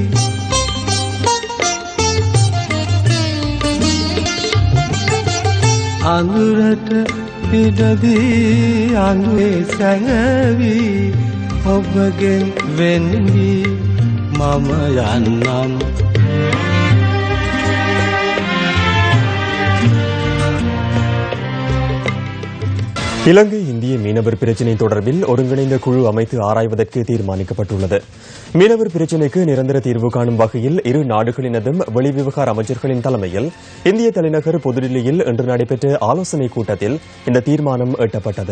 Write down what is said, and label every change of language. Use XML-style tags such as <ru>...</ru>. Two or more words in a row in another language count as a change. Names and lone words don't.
<si>අඳුරට ඉඩදී අඳුරේ සැඟවී ඔබගෙන් වෙන්වී මම යන්නම්.</si> <ta>இலங்கை இந்திய மீனவர் பிரச்சினை தொடர்பில் ஒருங்கிணைந்த குழு அமைத்து ஆராய்வதற்கு தீர்மானிக்கப்பட்டுள்ளது. மீனவர் பிரச்சினைக்கு நிரந்தர தீர்வு காணும் வகையில் இரு நாடுகளினதும் வெளிவிவகார அமைச்சர்களின் தலைமையில் இந்திய தலைநகர் புதுடில்லியில் இன்று நடைபெற்ற ஆலோசனைக் கூட்டத்தில் இந்த தீர்மானம் எட்டப்பட்டது.</ta>